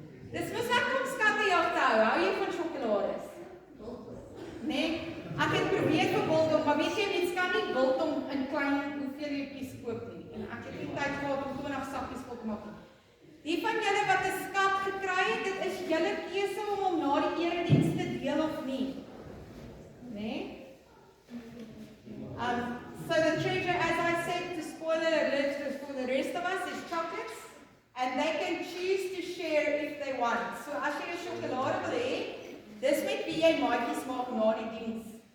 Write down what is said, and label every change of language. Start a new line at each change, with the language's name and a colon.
Afrikaans: Dis mos lekker om skattejag te hou jy van sjokolades? Nee, ek het probeer vir biltong, maar weet jy, mens kan nie biltong in klein hoeveelheids koop nie. En ek het nie tyd gehad om 20 sakkies vol te maak nie. Die van julle wat 'n skat gekry het, dit is julle keuse om hom na die erediens te deel of nie. Nee?
English: So the treasure, as I said, to spoil it alert for the rest of us, is chocolates, and they can choose to share if they want.
Afrikaans: So as jy 'n sjokolade wil hê, dis met wie jy maatjies maak na die diens.